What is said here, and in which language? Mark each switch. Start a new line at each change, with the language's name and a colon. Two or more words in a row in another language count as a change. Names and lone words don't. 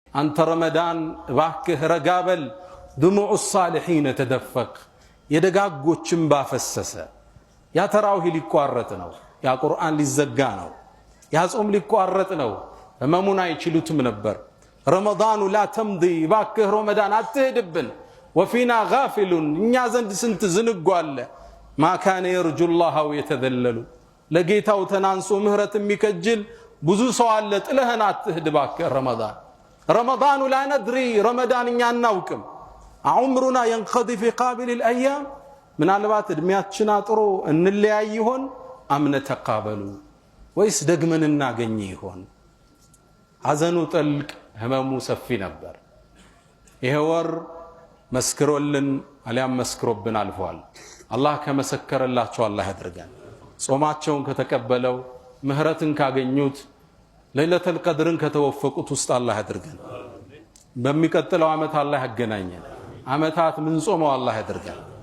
Amharic: አንተ ረመዳን እባክህ ረጋበል
Arabic: دموع الصالحين تدفق
Amharic: የደጋጎችን ባፈሰሰ ያ ተራዊህ ሊቋረጥ ነው ያ ቁርአን ሊዘጋ ነው ያ ጾም ሊቋረጥ ነው ህመሙን አይችሉትም ነበር ረመዳኑ
Arabic: لا تمضي
Amharic: እባክህ ረመዳን አትሄድብን
Arabic: وفينا غافل
Amharic: እኛ ዘንድ ስንት ዝንጉ አለ
Arabic: ما كان يرجو الله ويتذلل
Amharic: ለጌታው ተናንሶ ምህረት የሚከጅል ብዙ ሰው አለ ጥለህን አትሄድ እባክህ
Arabic: رمضان لا ندري رمضان
Amharic: እኛ እናውቅም
Arabic: عمرنا ينقضي في قابل الايام من
Amharic: አልባት እድሜያችን አጥሮ እንለያይ ይሆን
Arabic: أم نتقابل
Amharic: ወይስ ደግመን እናገኝ ይሆን ሐዘኑ ጥልቅ ህመሙ ሰፊ ነበር ይሄ ወር መስክሮልን አሊያም መስክሮብን አልፏል አላህ ከመሰከረላቸው አላህ ያድርገን ጾማቸውን ከተቀበለው ምህረትን ካገኙት
Arabic: ليلة القدر
Amharic: ከተወፈቁት ውስጥ አላህ ያድርገን በሚቀጥለው አመት አላህ ያገናኘን አመታት ምን ጾመው አላህ ያድርገን